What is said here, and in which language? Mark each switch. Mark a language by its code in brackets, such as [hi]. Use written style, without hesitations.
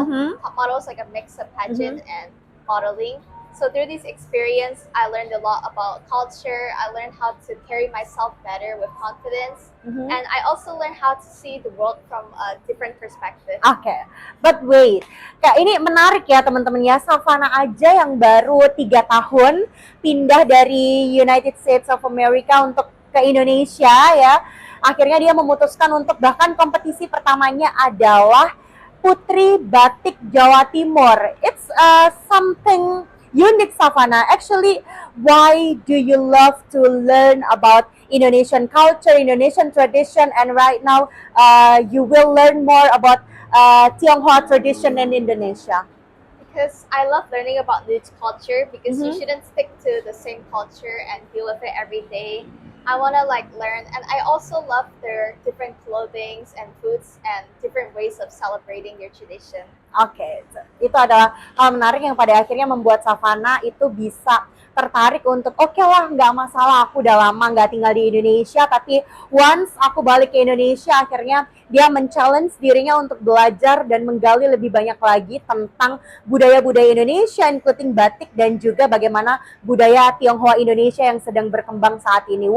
[en] Mhm. Top Model is like a mix of pageant and modeling. So through this experience, I learned a lot about culture. I learned how to carry myself better with confidence. Mhm. And I also learned how to see the world from a different perspective. [id] Oke, [en] but wait, [id] Kak, ini menarik ya teman-teman ya. Savannah aja yang baru 3 tahun pindah dari United States of America untuk ke Indonesia ya. Akhirnya dia memutuskan untuk, bahkan kompetisi pertamanya adalah Putri Batik Jawa Timur. [en] It's something unique, Savannah. Actually, why do you love to learn about Indonesian culture, Indonesian tradition, and right now you will learn more about Tionghoa tradition in Indonesia? Because I love learning about new culture because you Mhm. shouldn't stick to the same culture and deal with it every day. I want to like learn and I also love their different clothings and foods and different ways of celebrating their tradition. [id] Oke, itu adalah hal menarik yang pada akhirnya membuat Savannah itu bisa tertarik untuk, oke lah, nggak masalah, aku udah lama nggak tinggal di Indonesia, tapi once aku balik ke Indonesia, akhirnya dia men-challenge dirinya untuk belajar dan menggali lebih banyak lagi tentang budaya-budaya Indonesia, including batik dan juga bagaimana budaya Tionghoa Indonesia yang sedang berkembang saat ini.